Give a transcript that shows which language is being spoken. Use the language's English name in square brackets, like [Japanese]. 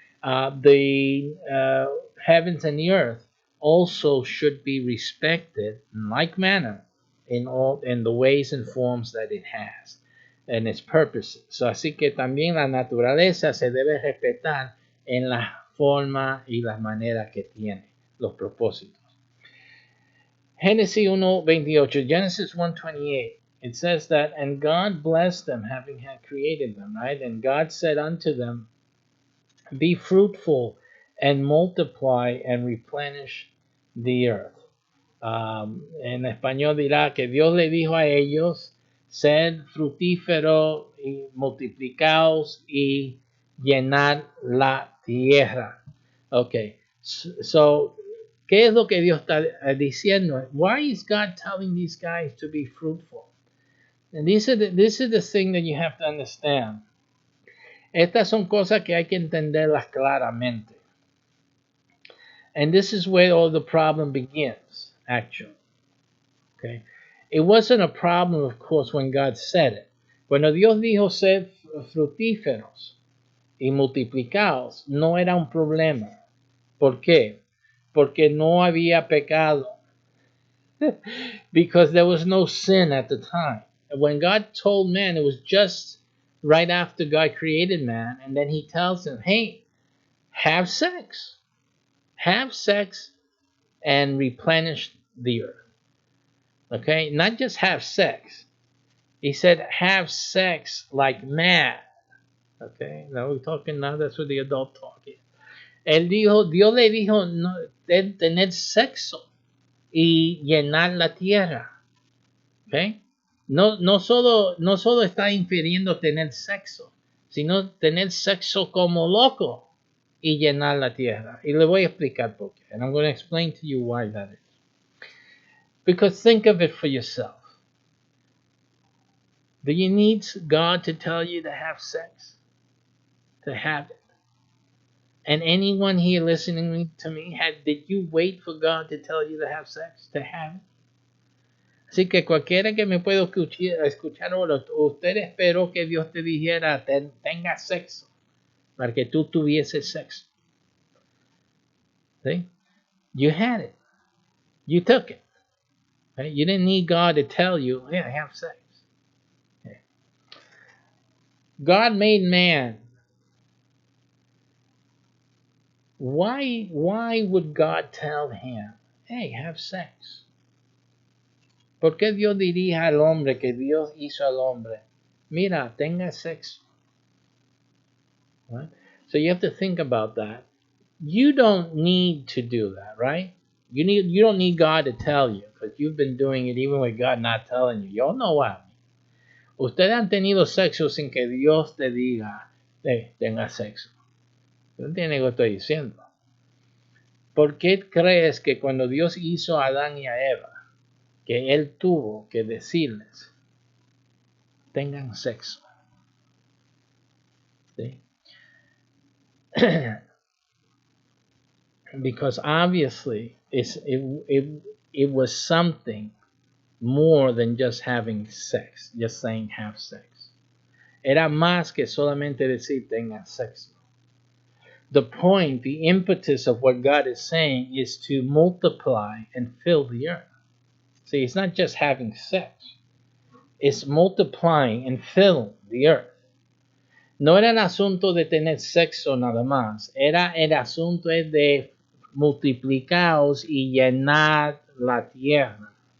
[English] The heavens and the earth also should be respected in like manner in the ways and forms that it has and its purposes. [Spanish] So, así que también la naturaleza se debe respetar en la forma y las maneras que tiene, los propósitos. [English] Genesis 1:28, Genesis 1:28, it says that, and God blessed them, having had created them, right? And God said unto them, be fruitful and multiply and replenish the earth. [Spanish] En español dirá que Dios le dijo a ellos, sed fructífero y multiplicaos y llenad la tierra. Okay, so ¿qué es lo que Dios está diciendo? [English] Why is God telling these guys to be fruitful? And this is the thing that you have to understand. [Spanish] Estas son cosas que hay que entenderlas claramente. [English] And this is where all the problem begins, actually. Okay? It wasn't a problem, of course, when God said it. [Spanish] Cuando Dios dijo sed fructíferos y multiplicados, no era un problema. ¿Por qué? Porque no había pecado. [English] Because there was no sin at the time. And when God told man, it was just right after God created man, and then he tells him, hey, have sex. have sex and replenish the earth. Okay, not just have sex. He said have sex like mad. Okay, now we're talking now. That's what the adult talking. [Spanish] Él dijo, Dios le dijo no, tener sexo y llenar la tierra. Okay, no solo está infiriendo tener sexo, sino tener sexo como loco y llenar la tierra. Y le voy a explicar por qué. [English] And I'm going to explain to you why that is. Because think of it for yourself. Do you need God to tell you to have sex? To have it? And anyone here listening to me, did you wait for God to tell you to have sex? To have it? [Spanish] Así que cualquiera que me pueda escuchar ahora, usted esperó que Dios te dijera, tenga sexo, para que tú tuvieses sexo. [English] ¿Sí? You had it. You took it. Right? You didn't need God to tell you, yeah, have sex. Yeah. God made man. Why would God tell him, hey, have sex? [Spanish] ¿Por qué Dios diría al hombre que Dios hizo al hombre? Mira, tenga sexo. Right? [English] So you have to think about that. You don't need to do that, right? You don't need God to tell you, because you've been doing it even with God not telling you. Y'all know what? [Spanish] Ustedes han tenido sexo sin que Dios te diga, hey, tenga sexo. ¿No entiendes lo que estoy diciendo? ¿Por qué crees que cuando Dios hizo a Adán y a Eva, que Él tuvo que decirles, tengan sexo? ¿Sí? [English] Because obviously it was something more than just having sex, just saying have sex. [Spanish] Era más que solamente decir tengan sexo. [English] The point, the impetus of what God is saying is to multiply and fill the earth. See, it's not just having sex. It's multiplying and filling the earth. [Spanish] No era el asunto de tener sexo nada más. Era el asunto de multiplicaos y llenar la tierra.